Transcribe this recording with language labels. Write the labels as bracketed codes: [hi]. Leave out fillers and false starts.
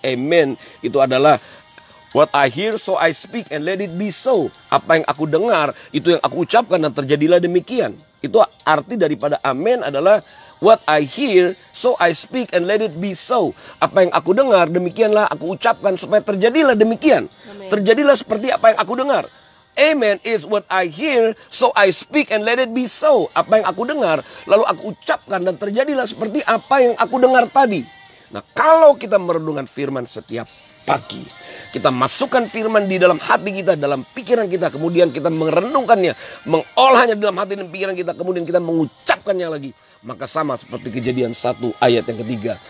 [en] Amen [id] itu adalah [en] what I hear so I speak and let it be so. [id] Apa yang aku dengar itu yang aku ucapkan dan terjadilah demikian. Itu arti daripada amen adalah [en] what I hear so I speak and let it be so. [id] Apa yang aku dengar demikianlah aku ucapkan supaya terjadilah demikian. Amen. Terjadilah seperti apa yang aku dengar. [en] Amen is what I hear so I speak and let it be so. [id] Apa yang aku dengar lalu aku ucapkan dan terjadilah seperti apa yang aku dengar tadi. Nah, kalau kita merenungkan firman setiap pagi, kita masukkan firman di dalam hati kita, dalam pikiran kita, kemudian kita merenungkannya, mengolahnya dalam hati dan pikiran kita, kemudian kita mengucapkannya lagi, maka sama seperti Kejadian 1 ayat yang ketiga.